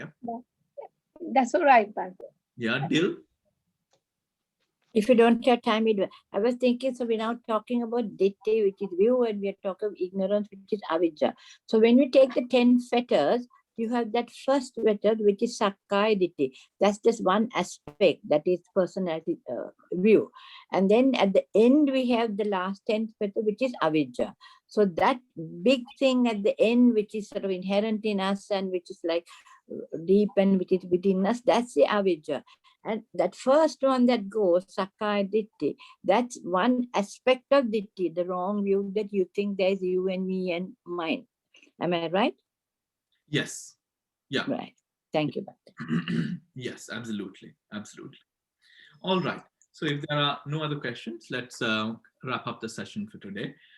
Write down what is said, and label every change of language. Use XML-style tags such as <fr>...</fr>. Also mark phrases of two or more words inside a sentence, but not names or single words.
<en>That's all right, Bhante. Yeah, Dil? If you don't have time, I was thinking, so we're now talking about ditti, which is view, and we are talking of ignorance, which is avijja. So when we take the 10 fetters, you have that first fetter, which is</en> <pi>sakkaya ditti.</pi> <en>That's just one aspect, that is personality view. And then at the end, we have the last 10th fetter, which is avijja. So that big thing at the end, which is sort of inherent in us and which is like deep and which is within us, that's the avijja. And that first one that goes,</en> <pi>sakkaya ditti,</pi> <en>that's one aspect of ditti, the wrong view that you think there's you and me and mine. Am I right? Yes. Yeah. Right. Thank you, Bhante. Yes, absolutely. Absolutely. All right. So if there are no other questions, let's wrap up the session for today.</en>